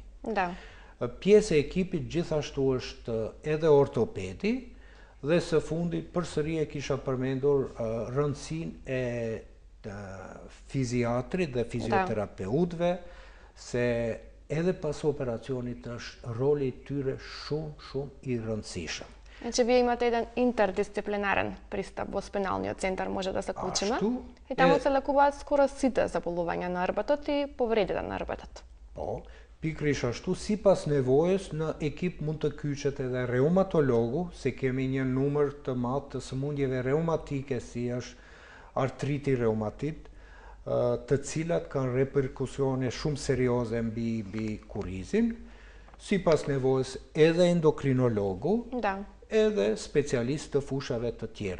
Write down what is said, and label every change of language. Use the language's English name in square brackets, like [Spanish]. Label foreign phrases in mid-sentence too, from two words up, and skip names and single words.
[Albanian] Pjesë e ekipit gjithashtu është edhe ortopedi, dhe së fundi përsëri e kisha përmendur rëndësinë e fiziatrit dhe fizioterapeutëve, se edhe pas operacionit është roli i tyre shumë i rëndësishëm. [Macedonian] Значи вие имате еден интердисциплинарен пристап во спиналниот центар, може да се клучиме. И таму се лекуваат скоро сите заболувања на рбетот и повредите на рбетот. [Albanian] Po, pikrish ashtu, sipas nevojës në ekip mund të kyçet edhe reumatologu, se kemi një numër të madh të sëmundjeve reumatike si është artriti reumatit, të cilat kanë reperkusione shumë serioze mbi kurizin, sipas nevojës edhe endokrinologu, edhe specialist të fushave të tjera.